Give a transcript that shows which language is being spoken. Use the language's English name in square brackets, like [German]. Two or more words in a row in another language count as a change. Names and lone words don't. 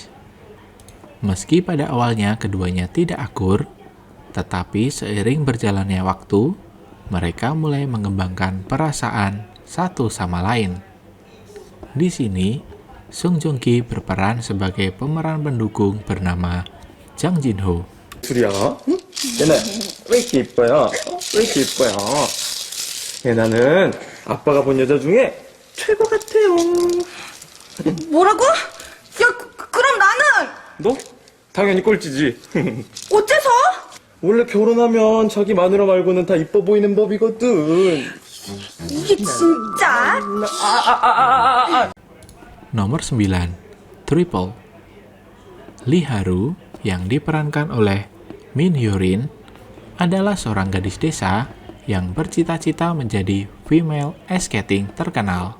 [Indonesian] Meski pada awalnya keduanya tidak akur, tetapi seiring berjalannya waktu, mereka mulai mengembangkan perasaan satu sama lain. Di sini, Song Joong Ki berperan sebagai pemeran pendukung bernama Jang Jin-ho. [Korean] 둘이야? 응? 얘네 왜 이렇게 이뻐요? 왜 이렇게 이뻐요? 얘 나는 아빠가 본 여자 중에 최고 같아요. 뭐라고? 야, 그럼 나는 너? 당연히 꼴찌지. 어째서? 원래 결혼하면 자기 마누라 말고는 다 이뻐 보이는 법이거든. 이게 진짜? [Indonesian] Nomor 9, Triple. Lee Haru yang diperankan oleh Min Hyo-rin adalah seorang gadis desa yang bercita-cita menjadi [English] female ice skating [Indonesian] terkenal.